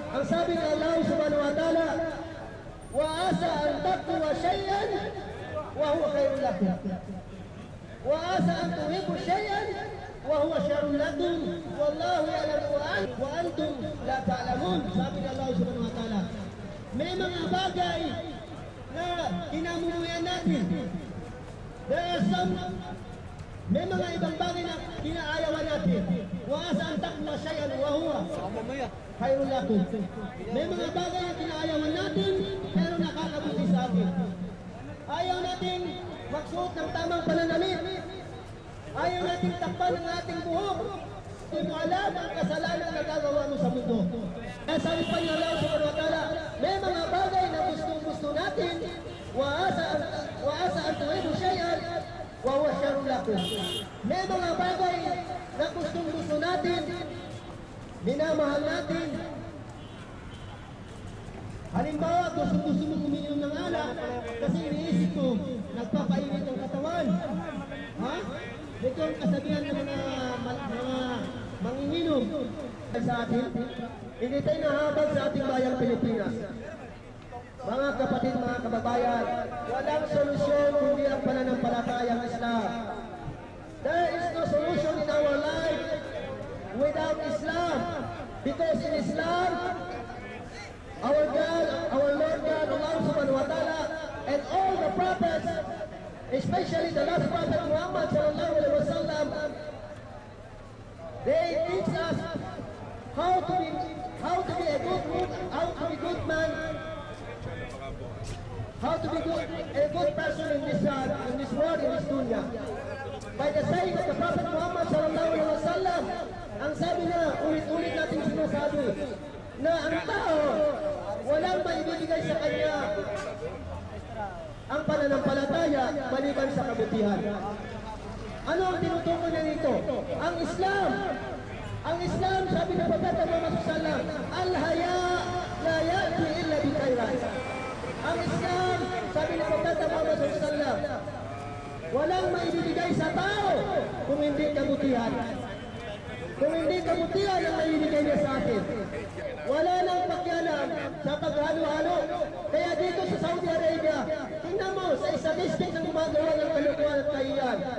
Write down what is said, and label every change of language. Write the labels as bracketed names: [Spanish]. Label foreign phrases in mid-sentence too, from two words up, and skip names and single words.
[Filipino] sabi ng [Arabic] الله سبحانه وتعالى، وعسى أن تكرهوا شيئا وهو خير لكم. وعسى أن تحبوا شيئا وهو شر لكم. والله يعلم وأنتم لا تعلمون. [Filipino] Sabi ng [Arabic] الله سبحانه وتعالى, [Filipino] may mga bagay na kinamumuyan natin. May mga ibang bagay na kinaayawan natin. [Arabic] وعسى أن تكرهوا شيئا وهو خير لكم. [Filipino] May mga bagay na kinaayawan natin pero nakakabuti sa atin. Ayaw natin magsuot ng tamang pananamit. Ayaw natin takpan ng ating buhok. Hindi mo alam ang kasalanan na gagawa mo sa mundo. Kaya sabi pa niya [Arabic] الله سبحانه وتعالى, [Filipino] may mga bagay na gusto natin. [Arabic] وعسى أن تحبوا شيئا وهو شر لكم. [Filipino] May mga bagay na gusto natin, minamahal natin. Halimbawa, gusto mo uminom ng alak kasi iniisip mo, nagpapainit ang katawan. Ha? Ito ang kasabihan ng mga manginginom sa atin. Hindi tayo nahabag sa ating bayang Pilipinas. Mga kapatid, mga kababayan, walang solusyon kundi ang pananampalatayang Islam. [English] There is no solution in our life without Islam. Because in Islam, our God, our Lord God, [Arabic] الله سبحانه وتعالى, [English] and all the prophets, especially the last prophet Muhammad [Arabic] صلى الله عليه وسلم, [English] they teach us how to be good man, how to be a good person in this world, in this dunya. By the saying of the Prophet Muhammad [Arabic] صلى الله عليه وسلم, [Filipino] ang sabi niya, ulit-ulit natin sinasabi, na ang tao, walang maibibigay sa kanya ang pananampalataya maliban sa kabutihan. Ano ang tinutukoy na nito? Ang Islam. Ang Islam, sabi ng Prophet Muhammad [Arabic] صلى الله عليه وسلم, الحياء لا يأتي إلا بخير. [Filipino] Ang Islam, sabi ng Prophet Muhammad [Arabic] صلى الله عليه وسلم, [Filipino] walang maibibigay sa tao kung hindi kabutihan. Kung hindi kabutihan ang maibibigay niya sa atin. Wala nang pakialam sa paghalo-halo. Kaya dito sa Saudi Arabia, tingnan mo sa statistics ng gumagawa ng kalukuhan at kahiyan.